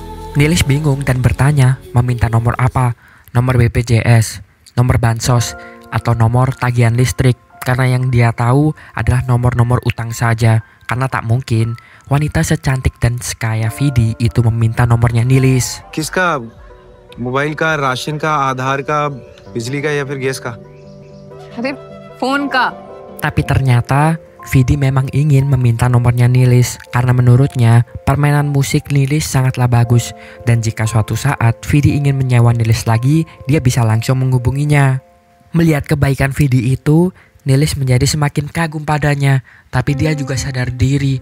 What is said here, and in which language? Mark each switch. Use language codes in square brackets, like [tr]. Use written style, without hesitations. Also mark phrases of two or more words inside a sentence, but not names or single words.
[id] Nilis bingung dan bertanya, meminta nomor apa? Nomor BPJS, nomor bansos, atau nomor tagihan listrik? Karena yang dia tahu adalah nomor-nomor utang saja. Karena tak mungkin wanita secantik dan sekaya Vidi itu meminta nomornya Nilis. [hi] किसका? मोबाइल का, राशन का, आधार का, बिजली का या फिर गैस का? अरे फोन का। [id] Tapi ternyata Vidi memang ingin meminta nomornya Nilis karena menurutnya permainan musik Nilis sangatlah bagus, dan jika suatu saat Vidi ingin menyewa Nilis lagi, dia bisa langsung menghubunginya. Melihat kebaikan Vidi itu, Nilis menjadi semakin kagum padanya, tapi dia juga sadar diri.